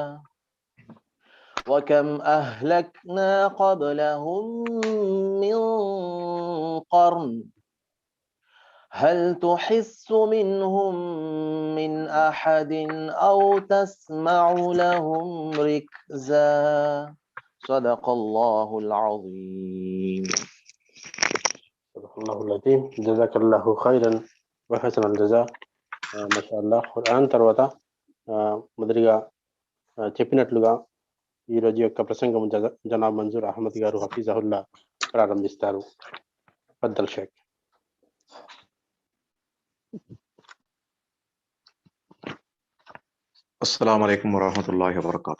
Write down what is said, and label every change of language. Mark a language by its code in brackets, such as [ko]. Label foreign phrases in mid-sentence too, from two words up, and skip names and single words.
[ar] وكم أهلكنا قبلهم من قرن هل تحس منهم من أحد أو تسمع لهم ركزا صدق الله العظيم. صدق الله العظيم. جزاك الله خيرا وحسن الجزاء. ما شاء الله. [te] ఖురాన్ తర్వాత మొదటిగా చెప్పినట్లుగా ఈ రోజు యొక్క ప్రసంగం జనాబ్ మంజూర్ అహ్మద్ గారు హఫీజహుల్లా ప్రారంభిస్తారు. [ar] فضل شيخ. السلام عليكم ورحمة الله وبركاته.